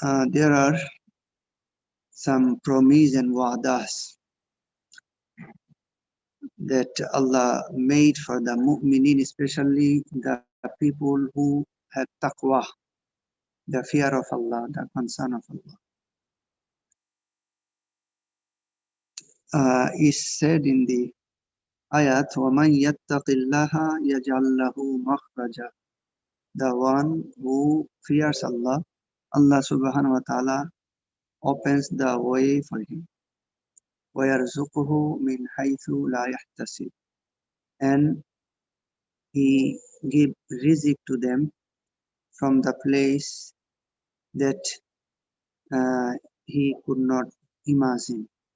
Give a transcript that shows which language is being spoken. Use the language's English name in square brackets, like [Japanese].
[English] There are some promises and wa'das that Allah made for the mu'minin, especially the people who have taqwa, the fear of Allah, the concern of Allah. Is said in the ayat, [Arabic] وَمَنْ يَتَّقِ اللَّهَ يَجْعَلْ لَهُ مَخْرَجًا. [English] The one who fears Allah, Allah subhanahu wa ta'ala opens the way for him. [Arabic] وَيَرْزُقُهُ مِنْ حَيْثُ لَا يَحْتَسِبُ. [English] And he give rizq to them from the place that he could not imagine.